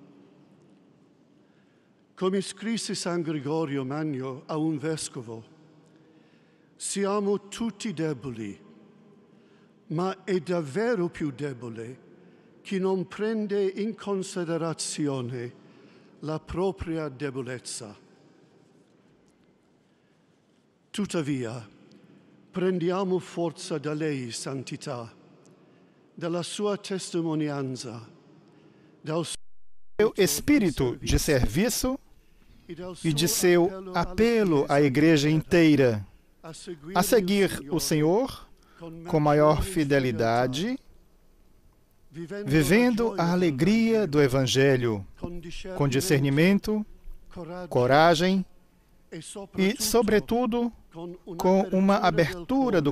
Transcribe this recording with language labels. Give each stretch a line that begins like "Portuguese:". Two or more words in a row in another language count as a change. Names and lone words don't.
Italian: Come scrisse San Gregorio Magno a un vescovo, siamo tutti deboli, ma è davvero più debole chi non prende in considerazione la propria debolezza. Tuttavia, prendiamo forza da lei, santità, dalla sua testimonianza, dal
Portuguese: Seu espírito de serviço e de seu apelo à igreja inteira a seguir o Senhor com maior fidelidade, vivendo a alegria do Evangelho com discernimento, coragem e, sobretudo, com uma abertura do